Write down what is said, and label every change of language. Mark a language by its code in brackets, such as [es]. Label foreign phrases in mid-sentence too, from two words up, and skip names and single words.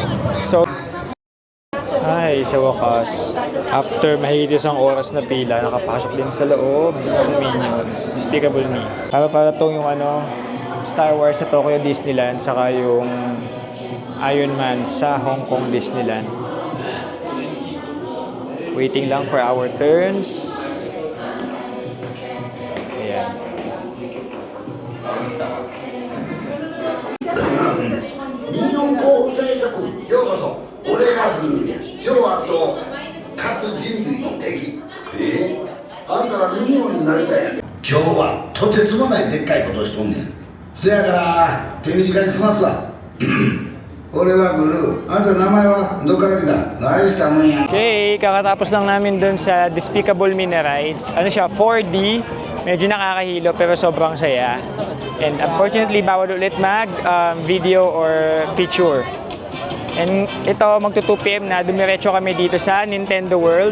[tl] So, ay, sa wakas, after mahigit isang oras na pila, nakapasok din sa loob ng Minions, Despicable Me. Para tong yung Star Wars sa Tokyo Disneyland, saka yung Iron Man sa Hong Kong Disneyland. [en] Waiting lang for our turns. [tl] Ayan. [ja] ミニオン候補生諸君ようこそ俺がグルー超悪党かつ人類の敵あんたらミニオンになりたいやん今日はとてつもないでっかいことをしとんねんせやから手短に済ますわ俺はグルーあんた名前はどっから来たナイスタムンや [tl] Okay, kakatapos lang namin dun sa Despicable Me na rides. Ano siya, 4D. Medyo nakakahilo pero sobrang saya. [en] And unfortunately, [tl] bawal ulit mag-video or picture. And ito, magto 2 PM na, dumiretso kami dito sa Nintendo World.